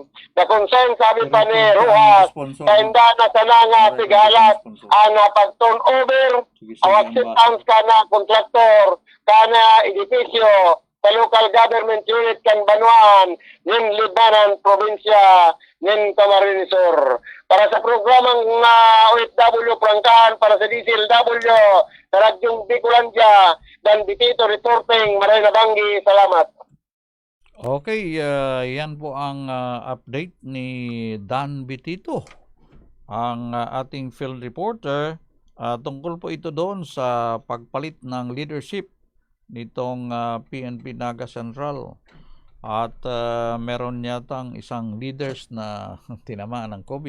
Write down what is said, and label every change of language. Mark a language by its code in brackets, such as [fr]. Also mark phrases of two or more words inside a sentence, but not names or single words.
[bik] Na kung saan sabi pa ni Ruas, sa inda na sana nga sigalat ang pag-turnover, ang acceptance ka na kontraktor, ka na edifisyo, sa local government unit kan Banuan, ng Libanan, probinsya, ng Camarines Sur. Para sa programang OFW Prangkahan, para sa DCLW, sa Radyong Bicolandia, dan Bitito Reporting, Maray Nabanggi, salamat. [en] Okay, [tl] yan po ang update ni Dan Bitito, ang ating field reporter. Tungkol po ito doon sa pagpalit ng leadership nitong PNP Naga Central. At meron yatang isang leaders na tinamaan ng COVID.